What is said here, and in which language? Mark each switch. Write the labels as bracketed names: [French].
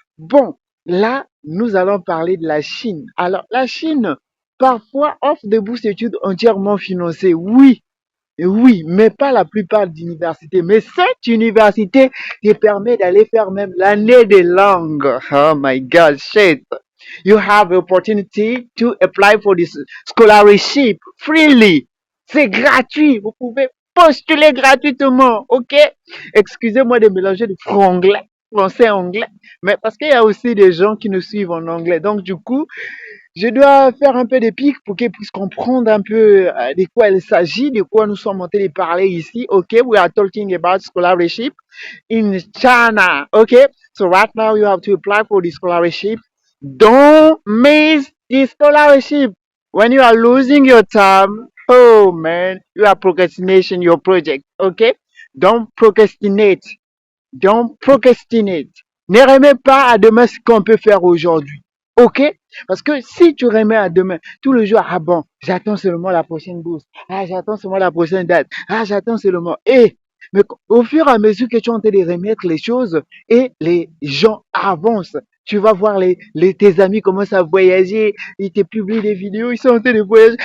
[French] Bon, là, nous allons parler de la Chine. Alors, la Chine, parfois, offre des bourses d'études entièrement financées. Oui, oui, mais pas la plupart d'universités. Mais cette université te permet d'aller faire même l'année des langues. [English] Oh my God, shit. You have the opportunity to apply for this scholarship freely. [French] C'est gratuit. Vous pouvez postuler gratuitement. OK? Excusez-moi de mélanger le franglais, français anglais. Mais parce qu'il y a aussi des gens qui nous suivent en anglais. Donc, du coup, je dois faire un peu de pique pour qu'ils puissent comprendre un peu de quoi il s'agit, de quoi nous sommes en train de parler ici. OK? [English] We are talking about scholarship in China. Okay, so right now you have to apply for the scholarship. Don't miss the scholarship. When you are losing your time, oh man, you are procrastination your project. Okay, don't procrastinate. Don't procrastinate. [French] Ne remets pas à demain ce qu'on peut faire aujourd'hui. OK? Parce que si tu remets à demain, tout le jour, ah bon, j'attends seulement la prochaine bourse. Ah, j'attends seulement la prochaine date. Ah, j'attends seulement. Mais au fur et à mesure que tu es en train de remettre les choses et les gens avancent, tu vas voir tes amis commencent à voyager, ils te publient des vidéos, ils sont en train de voyager.